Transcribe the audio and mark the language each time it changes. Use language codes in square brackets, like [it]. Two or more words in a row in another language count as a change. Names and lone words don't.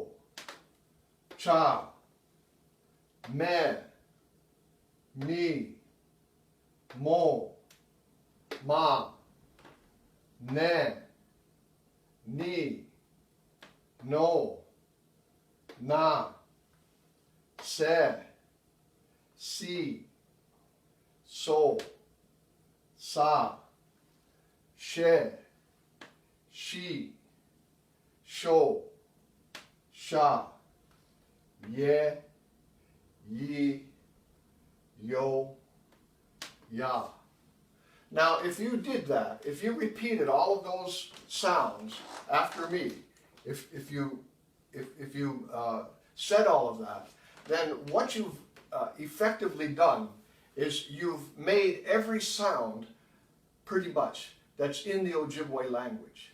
[oj] cha, me, mi, mo, ma, ne, ni, no, na, se, si, so, sa, she, she, sho, sha, ye, yi, yo, ya. [en] Now, if you did that, if you repeated all of those sounds after me, if you said all of that, then what you've effectively done is you've made every sound pretty much that's in the Ojibwe language.